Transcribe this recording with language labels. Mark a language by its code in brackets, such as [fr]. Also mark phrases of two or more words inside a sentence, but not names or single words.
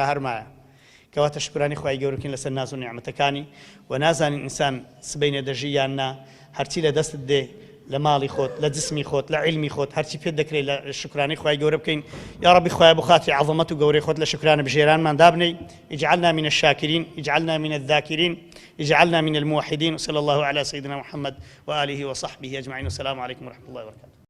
[ckb] هەرمایە کەواتە شکرانی خوای گەورە بکەین لەسەر ناز و نیعمەتەکانی و نازانین ئینسان سبەینە دەژی یان نا هەرچی لە دەستت دێ لە ماڵی خۆت لە جسمی خۆت لە علمی خۆت هەرچی پێت دەکرێت لە شکرانی خوای گەورە بکەین یا ربی خوای بۆ خاتری عەظەمەت و گەورەی خۆت لە شکرانە بژێرانمان دابنەی [ar] اجعلنا من الشاكرين اجعلنا من الذاكرين اجعلنا من الموحدين وصلى الله على سيدنا محمد وآله وصحبه أجمعين والسلام عليكم ورحمة الله وبركاته